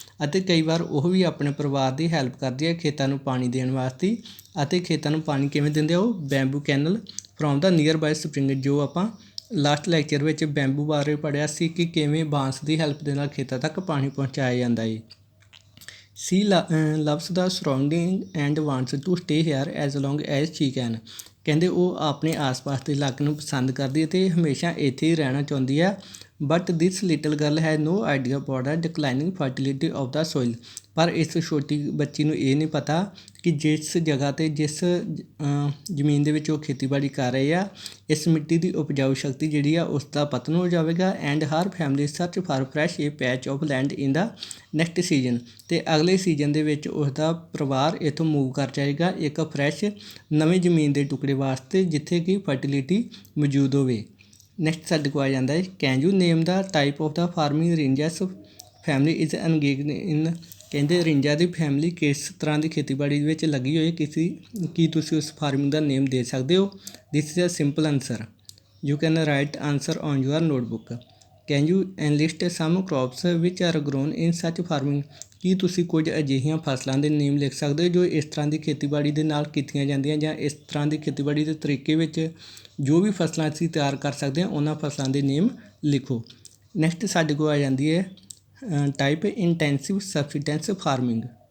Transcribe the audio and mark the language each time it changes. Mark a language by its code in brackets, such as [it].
[pa] ਅਤੇ ਕਈ ਵਾਰ ਉਹ ਵੀ ਆਪਣੇ ਪਰਿਵਾਰ ਦੀ ਹੈਲਪ ਕਰਦੀ ਹੈ ਖੇਤਾਂ ਨੂੰ ਪਾਣੀ ਦੇਣ ਵਾਸਤੇ। ਅਤੇ ਖੇਤਾਂ ਨੂੰ ਪਾਣੀ ਕਿਵੇਂ ਦਿੰਦੇ ਆ ਉਹ [en] bamboo canal from the nearby spring, [pa] ਜੋ ਆਪਾਂ ਲਾਸਟ ਲੈਕਚਰ ਵਿੱਚ ਬੈਂਬੂ ਬਾਰੇ ਪੜ੍ਹਿਆ ਸੀ ਕਿ ਕਿਵੇਂ ਬਾਂਸ ਦੀ ਹੈਲਪ ਦੇ ਨਾਲ ਖੇਤਾਂ ਤੱਕ ਪਾਣੀ ਪਹੁੰਚਾਇਆ ਜਾਂਦਾ ਹੈ। [en] She loves the surrounding and wants to stay here as long as she can। [pa] ਕਹਿੰਦੇ ਉਹ ਆਪਣੇ ਆਸ-ਪਾਸ ਦੇ ਇਲਾਕੇ ਨੂੰ ਪਸੰਦ ਕਰਦੀ ਹੈ ਅਤੇ ਹਮੇਸ਼ਾ ਇੱਥੇ ਹੀ ਰਹਿਣਾ ਚਾਹੁੰਦੀ ਹੈ। [en] But this little girl has no idea about the declining fertility of the soil. [pa] ਪਰ ਇਸ ਛੋਟੀ ਬੱਚੀ ਨੂੰ ਇਹ ਨਹੀਂ ਪਤਾ ਕਿ ਜਿਸ ਜਗ੍ਹਾ 'ਤੇ ਜਿਸ ਜ਼ਮੀਨ ਦੇ ਵਿੱਚ ਉਹ ਖੇਤੀਬਾੜੀ ਕਰ ਰਹੇ ਆ, ਇਸ ਮਿੱਟੀ ਦੀ ਉਪਜਾਊ ਸ਼ਕਤੀ ਜਿਹੜੀ ਆ ਉਸ ਦਾ ਪਤਨ ਹੋ ਜਾਵੇਗਾ। [en] And her family search for fresh a patch of land in the next season. [pa] ਅਤੇ ਅਗਲੇ ਸੀਜ਼ਨ ਦੇ ਵਿੱਚ ਉਸ ਦਾ ਪਰਿਵਾਰ ਇੱਥੋਂ ਮੂਵ ਕਰ ਜਾਏਗਾ ਇੱਕ ਫਰੈਸ਼ ਨਵੀਂ ਜ਼ਮੀਨ ਦੇ ਟੁਕੜੇ ਵਾਸਤੇ, ਜਿੱਥੇ ਕਿ ਫਰਟੀਲਿਟੀ ਮੌਜੂਦ ਹੋਵੇ। [en] next [pa] ਸਾਡੇ ਕੋਲ ਆ ਜਾਂਦਾ ਹੈ [en] Can you name the type of the farming ਰੇਂਜਸ family is engaged in. [pa] ਕਹਿੰਦੇ ਰਿੰਜਾ ਦੀ ਫੈਮਿਲੀ ਕਿਸ ਤਰ੍ਹਾਂ ਦੀ ਖੇਤੀਬਾੜੀ ਵਿੱਚ ਲੱਗੀ ਹੋਈ ਕੀ ਤੁਸੀਂ ਉਸ ਫਾਰਮਿੰਗ ਦਾ ਨੇਮ ਦੇ ਸਕਦੇ ਹੋ? [en] This is a simple answer. You can write answer on your notebook. Can you enlist some crops which are grown in such farming? [pa] ਕੀ ਤੁਸੀਂ ਕੁਝ ਅਜਿਹੀਆਂ ਫਸਲਾਂ ਦੇ ਨੇਮ ਲਿਖ ਸਕਦੇ ਹੋ ਜੋ ਇਸ ਤਰ੍ਹਾਂ ਦੀ ਖੇਤੀਬਾੜੀ ਦੇ ਨਾਲ ਕੀਤੀਆਂ ਜਾਂਦੀਆਂ, ਜਾਂ ਇਸ ਤਰ੍ਹਾਂ ਦੀ ਖੇਤੀਬਾੜੀ ਦੇ ਤਰੀਕੇ ਵਿੱਚ ਜੋ ਵੀ ਫਸਲਾਂ ਅਸੀਂ ਤਿਆਰ ਕਰ ਸਕਦੇ ਹਾਂ ਉਹਨਾਂ ਫਸਲਾਂ ਦੇ ਨੇਮ ਲਿਖੋ। ਨੈਕਸਟ ਸਾਡੇ ਕੋਲ ਆ ਜਾਂਦੀ ਹੈ ਟਾਈਪ ਇੰਟੈਂਸਿਵ ਸਬਸਿਸਟੈਂਸ ਫਾਰਮਿੰਗ।